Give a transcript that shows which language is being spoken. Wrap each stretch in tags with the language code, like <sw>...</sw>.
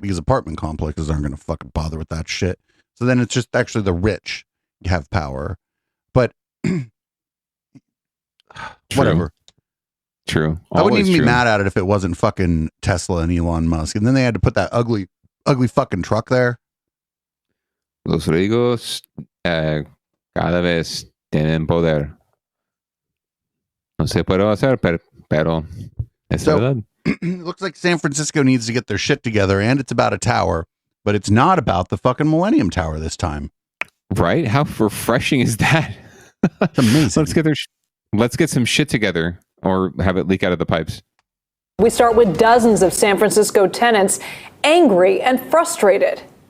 <en>Because apartment complexes aren't going to fucking bother with that shit. So then it's just actually the rich have power. But whatever. True. I wouldn't even be mad at it if it wasn't fucking Tesla and Elon Musk. And then they had to put that ugly fucking truck there.</en> <es>Los ricos cada vez tienen poder. No se puede hacer, pero es verdad.</es> <en>It looks like San Francisco needs to get their shit together, and it's about a tower, but it's not about the fucking Millennium Tower this time. Right? How refreshing is that? It's amazing. Let's get some shit together, or have it leak out of the pipes. We start with dozens of San Francisco tenants angry and frustrated.</en>